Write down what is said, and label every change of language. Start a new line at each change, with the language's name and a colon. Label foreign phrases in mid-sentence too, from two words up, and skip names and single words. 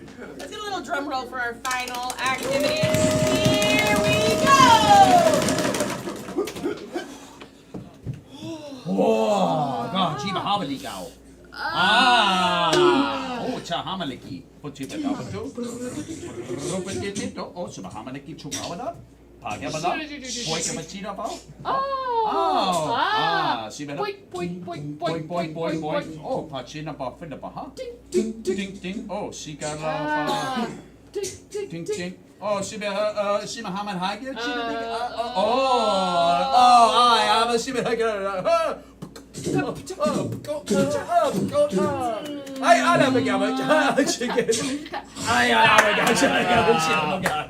English: Let's get a little drum roll for our final activity. Here we go! Oh, God, Chiba Hamalika. Ah, oh, Chahamaliki. Put you back up to. Oh, Chahamaliki Chumawada. Pagabala. Poikabachina. Siba. Boink. Oh, Pachina Bafindabaha. Ding, ding. Oh, Sikala. Ding. Oh, Shima Haman Hagia. I have a Shima Hagia. I never got chicken. I never got chicken.